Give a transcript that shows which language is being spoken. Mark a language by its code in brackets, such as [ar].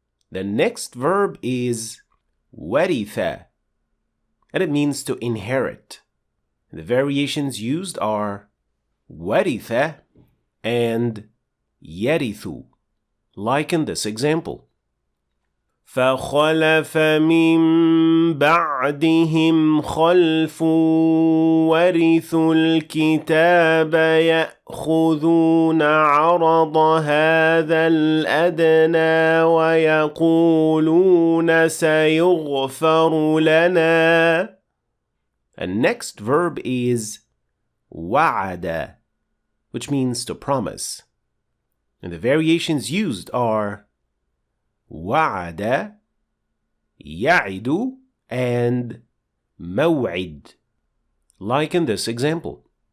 [en] The next verb is ورث, and it means to inherit. The variations used are ورث and يرث, like in this example. [ar] فخلف من بعدهم خلف ورثوا الكتاب يأخذون عرض هذا الأدنى ويقولون سيغفر لنا. [en] And next verb is وعد, which means to promise. And the variations used are وعد, يعد, and موعد, like in this example.